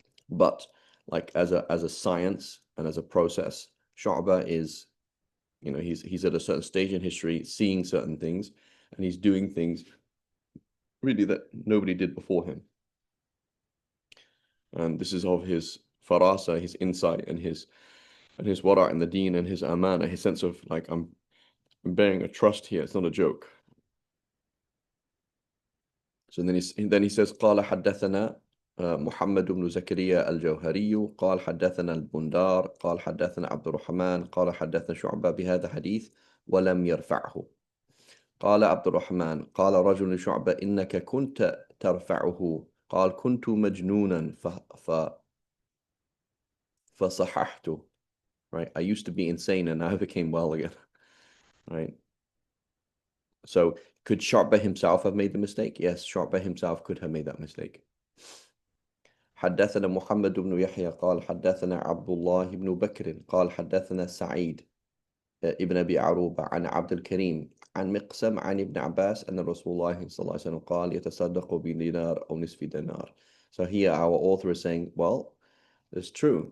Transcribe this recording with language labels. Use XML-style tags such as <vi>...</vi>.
<en>But like as a science and as a process, Shu'bah is, he's at a certain stage in history, seeing certain things, and he's doing things really that nobody did before him. And this is of his farasa, his insight, and his wara' in the deen, and his amana, his sense of like, I'm bearing a trust here. It's not a joke. So then he says,</en> <ar>قال حدثنا محمد بن زكريا الجوهري قال حدثنا البندار قال حدثنا عبد الرحمن قال حدثنا شعبة بهذا حديث ولم يرفعه. قال عبد الرحمن قال رجل شعبة إنك كنت ترفعه قال كنت مجنونا فصححته.</ar> <en>Right, I used to be insane and now I became well again. Right. So could Shu'bah himself have made the mistake? Yes, Shu'bah himself could have made that mistake.</en> <ar>حدثنا محمد بن يحيى قال حدثنا عبد الله بن بكر قال حدثنا سعيد ابن أبي عروبة عن عبد الكريم عن مقسم عن ابن عباس أن رسول الله صلى الله عليه وسلم قال يتصدق بدينار أو نصف دينار.</ar> <en>So here our author is saying, well, it's true.</en>